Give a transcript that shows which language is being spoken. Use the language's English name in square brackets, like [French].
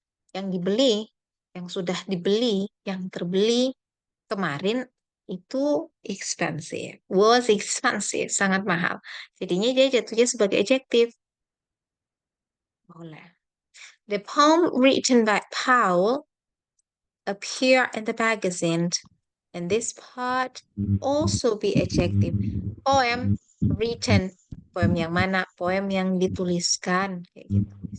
[Indonesian] Yang dibeli, yang sudah dibeli, yang terbeli kemarin itu expensive. [English] Was expensive, [Indonesian] sangat mahal. Jadinya dia jatuhnya sebagai adjective. Boleh. [English] The poem written by Paul appear in the magazine. And this part also be adjective. Poem written. [Indonesian] Poem yang mana? Poem yang dituliskan. Kayak gitu.